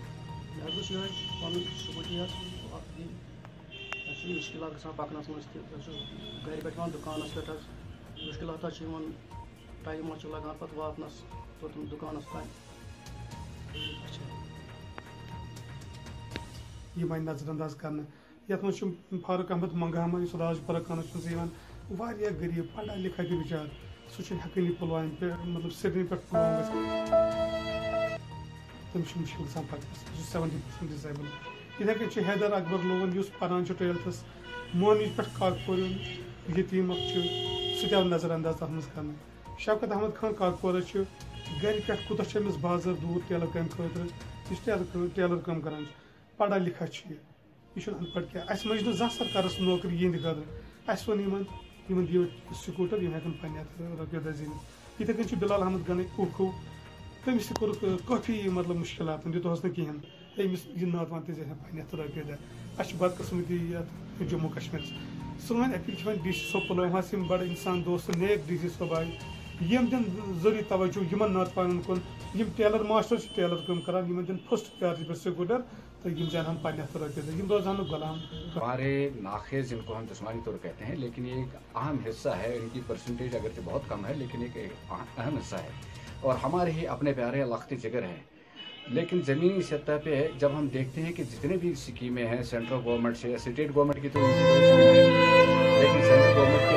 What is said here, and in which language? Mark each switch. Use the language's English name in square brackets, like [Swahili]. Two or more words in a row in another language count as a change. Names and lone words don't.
[Kashmiri] مےٚ حظ اوس یِہوٚے پَنُن سکوٗٹی حظ اَسہِ چھِ مُشکِلات گژھان پَکنَس منٛز تہِ أسۍ چھِ گرِ پٮ۪ٹھ یِوان دُکانَس پٮ۪ٹھ حظ مُشکِلات حظ چھِ یِوان ٹایم حظ چھُ لگان پَتہٕ واتنَس توٚتَن دُکانَس تانۍ اچھا یِم آیہِ نظر انداز کرنہٕ یَتھ منٛز چھُ فاروق احمد منگاما یُس راج پورہ کانسچُوینسی یِوان واریاہ غریٖب [Urdu] پَڑا لِکھا [Kashmiri] تہِ بِچار سُہ چھُنہٕ ہٮ۪کٲنی پُلوامہِ پٮ۪ٹھ مطلب سرینگرٕ پٮ۪ٹھ پُلوام گژھِتھ تٔمِس چھُ مُشکِل گژھان پَکنَس سُہ چھُ 70% ڈِسایبٕل یِتھَے کٔنۍ چھُ حیدر اکبر لون یُس پَران چھُ 12تھَس مونِج پٮ۪ٹھ کاکپور یتیٖم اکھ چھُ سُہ تہِ آو نظر انداز تَتھ منٛز کرنہٕ شوکت احمد خان کاکپورہ چھُ گرِ پٮ۪ٹھ کوٗتاہ چھُ أمِس بازر دوٗر ٹیلر کامہِ خٲطرٕ یہِ چھُ ٹیلر کٲم کران [Urdu] پَڑا لِکھا [Kashmiri] چھُ یہِ چھُنہٕ [Urdu] اَن پَڑھ [Kashmiri] کینٛہہ اَسہِ منٛز چھُنہٕ زانٛہہ سرکارَس نوکری یِہِنٛدِ خٲطرٕ اَسہِ ووٚن یِمن دِیِو سکوٗٹر یِم ہٮ۪کن پَنٕنہِ اَتھ رۄپیہِ دہ زیٖنِتھ یِتھٕے کٔنۍ چھُ بِلال احمد گنٕے اوکھو تٔمِس تہِ کوٚرُکھ کٲفی مطلب مُشکِلات دِتُہَس نہٕ کِہینۍ أمِس یہِ نوجوان تہِ زینہِ پَنٕنہِ اَتھ رۄپیہِ دہ اَسہِ چھُ بدقٕسمتی یَتھ جموں کشمیٖرَس سٲنۍ اپیٖل چھِ وۄنۍ ڈی سی صٲب پُلوامہَس یِم بڑٕ اِنسان دوست نیک ڈی سی صٲب آیہِ یِم دِن ضروٗری توجہ یِمن نوجوانن کُن یِم [English] tailor master [Kashmiri] چھِ ٹیلر کٲم کران یِمن دِن [English] first priority [Kashmiri] پٮ۪ٹھ سکوٗٹر تہٕ یِم زینہن پَنٕنہِ اَتھ رۄپیہِ دہ یِم روزہن نہٕ غلام [Urdu] ہمارے ناخیز جن کو ہم جسمانی طور کہتے ہیں لیکن یہ ایک اہم حصہ ہے ان کی پرسنٹیج اگرچہ بہت کم ہے لیکن ایک اہم حصہ ہے اور ہمارے ہی اپنے پیارے لخت جگر ہیں لیکن زمینی سطح پہ جب ہم دیکھتے ہیں کہ جتنے بھی اسکیمیں ہیں [English] central government [Urdu] سے [English] state government [Urdu] کی تو لیکن [English] central government [Urdu] کی